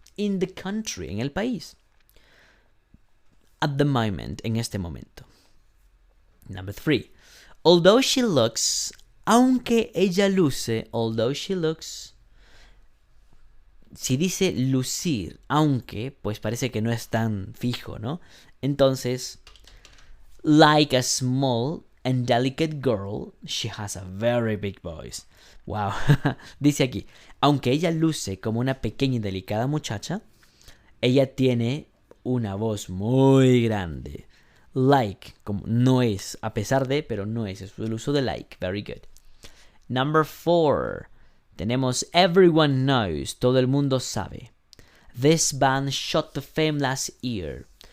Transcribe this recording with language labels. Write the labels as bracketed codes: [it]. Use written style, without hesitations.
[en] In the country. [es] En el país. [en] At the moment. [es] En este momento. [en] Number 3. Although she looks. [es] Aunque ella luce. [en] Although she looks. [es] Si dice lucir, aunque, pues parece que no es tan fijo, ¿no? Entonces, [en] like a small and delicate girl, she has a very big voice. Wow. [es] Dice aquí, aunque ella luce como una pequeña y delicada muchacha, ella tiene una voz muy grande. Like, como no es, a pesar de, pero no es el uso de like. [en] Very good. Number 4. [es] Tenemos [en] everyone knows, [es] todo el mundo sabe. [en] This band shot to fame last year.